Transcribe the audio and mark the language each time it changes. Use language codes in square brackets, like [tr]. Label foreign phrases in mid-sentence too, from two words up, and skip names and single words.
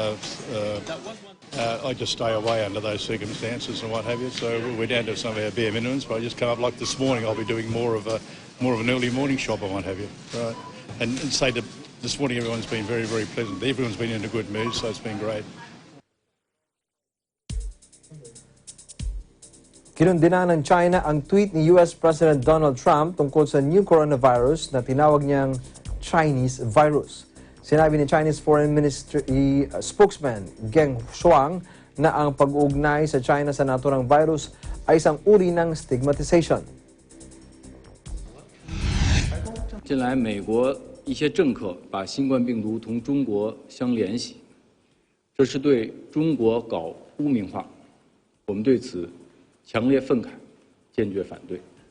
[en] I just stay away under those circumstances and what have you. So we're down to some of our bare minimums. But I just come up like this morning. I'll be doing more of an early morning shop and what have you. Right. And say that this morning everyone's been very, very pleasant. Everyone's been in a good mood, so it's been great. [tl] Kinundina ng China ang tweet ni [en] US President [tl] Donald Trump tungkol sa [en] new coronavirus [tl] na tinawag niyang [en] Chinese virus. [tl] Sinabi ni [en] Chinese Foreign Ministry spokesman [tl] Geng Shuang na ang pag-uugnay sa China sa naturang virus ay isang uri ng stigmatization. [zh] 近来美国一些政客把新冠病毒同中国相联系，这是对中国搞污名化，我们对此强烈愤慨，坚决反对。